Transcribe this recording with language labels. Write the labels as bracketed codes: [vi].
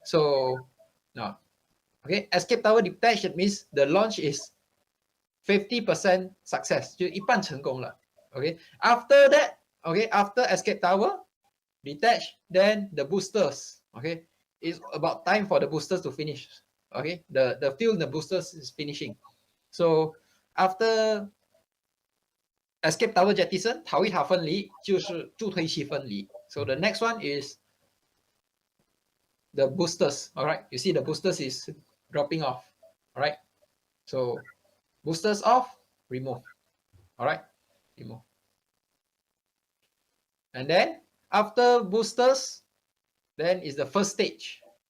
[en] So now, okay, escape tower detached, it means the launch is 50% success. [zh] 就一半成功了. [en] Okay, after that, okay, after escape tower, detach, then the boosters. Okay, it's about time for the boosters to finish. Okay, the fuel in the boosters is finishing. So after escape tower jettison, [zh] 逃逸塔分离就是助推器分离。 [en] So the next one is the boosters. All right, you see the boosters is dropping off. All right, so boosters off, remove. All right, remove. And then after boosters, then is the first stage.